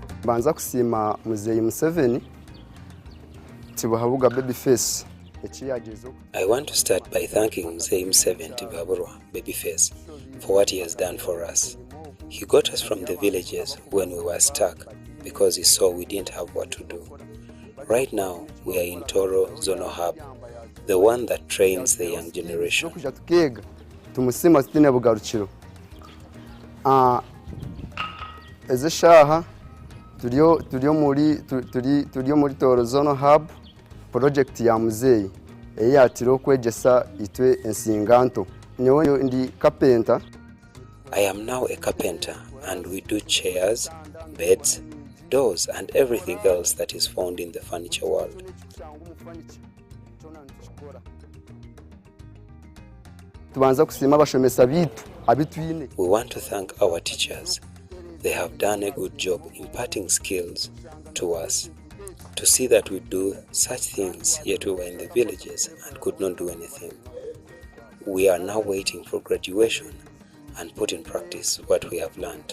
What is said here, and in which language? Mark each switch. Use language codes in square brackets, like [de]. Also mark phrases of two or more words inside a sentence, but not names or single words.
[ttj] tubanza kusima muzeyi Museveni tibuhabuga Babyface. [en] I want to start by thanking Mzee Museveni Tibaburwa, Babyface, for what he has done for us. He got us from the villages when we were stuck because he saw we didn't have what to do. Right now, we are in Toro Zonal Hub, the one that trains the young generation. [ttj] Tumusima sitine bugarukiro. Eze shaha turiyo muri Toro Zonal Hub project ya muzeyi eyatiro kwegesa itwe ensinganto. Nyewe ndi carpenter. [en] I am now a carpenter and we do chairs, beds, doors and everything else that is found in the furniture world. [ttj] Tubanza kusima abashomesa bitu abitwine. [en] We want to thank our teachers. They have done a good job imparting skills to us to see that we do such things, yet we were in the villages and could not do anything. We are now waiting for graduation and put in practice what we have learned.